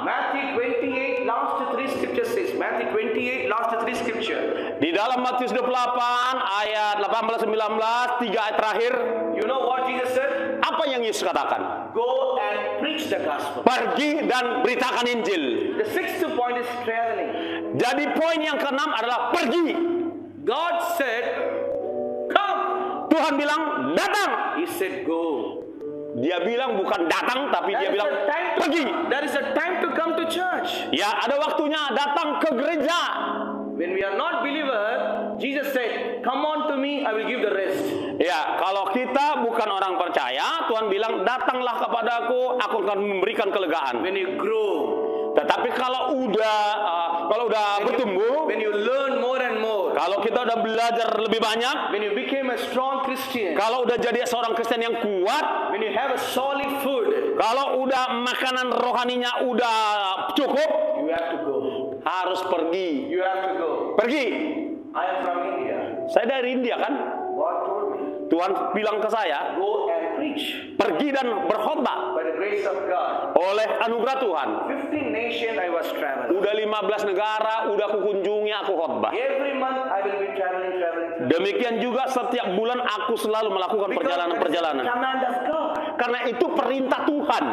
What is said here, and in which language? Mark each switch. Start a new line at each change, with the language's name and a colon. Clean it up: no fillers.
English: Matthew 28, last 3 scripture says. Matthew 28, last 3 scripture.
Indonesian: Di dalam Matius 28 ayat 18-19, 3 ayat terakhir.
English: You know what Jesus said?
Indonesian: Apa yang Yesus katakan?
English: Go and preach the gospel.
Indonesian: Pergi dan beritakan Injil.
English: The sixth point is traveling.
Indonesian: Jadi poin yang keenam adalah pergi.
English: God said, come.
Indonesian: Tuhan bilang datang.
English: He said, go.
Indonesian: Dia bilang bukan datang, tapi dia bilang pergi.
English: There is a time to come to church.
Indonesian: Ya, ada waktunya datang ke gereja.
English: When we are not believer, Jesus said, come on to me, I will give the rest.
Indonesian: Ya, kalau kita bukan orang percaya, Tuhan bilang datanglah kepadaku, aku akan memberikan kelegaan.
English: When you grow,
Indonesian: tetapi kalau udah bertumbuh,
English: when you learn more and more,
Indonesian: kalau kita udah belajar lebih banyak,
English: when you became a strong Christian,
Indonesian: kalau udah jadi seorang Kristen yang kuat,
English: when you have a solid food,
Indonesian: kalau udah makanan rohaninya udah cukup,
English: you have to go.
Indonesian: Harus pergi.
English: You have to go.
Indonesian: Pergi.
English: I am from India.
Indonesian: Saya dari India kan?
English: God told me,
Indonesian: Tuhan bilang ke saya,
English: go and preach.
Indonesian: pergi dan berkhotbah.
English: By the grace of God.
Indonesian: Oleh anugerah Tuhan.
English: 15 nations I was traveling.
Indonesian: Udah 15 negara, udah aku kunjungi, aku khotbah.
English: Every month I will be traveling.
Indonesian: Demikian juga setiap bulan aku selalu melakukan perjalanan-perjalanan.
English: Command of God.
Indonesian: Karena itu perintah Tuhan.